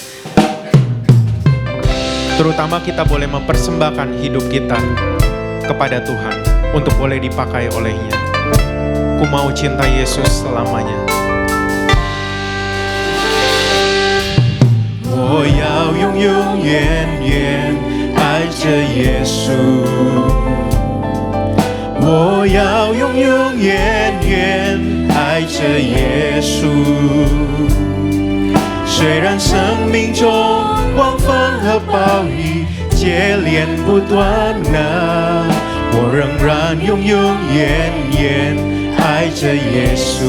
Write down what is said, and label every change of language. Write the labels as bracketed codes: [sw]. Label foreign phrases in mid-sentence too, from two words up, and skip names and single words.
[id] Terutama kita boleh mempersembahkan hidup kita kepada Tuhan untuk boleh dipakai olehnya. Ku mau cinta Yesus selamanya. [zh] 我要永永远远爱着耶稣。我要永永远远爱着耶稣，虽然生命中狂风和暴雨接连不断啊，我仍然永永远远爱着耶稣。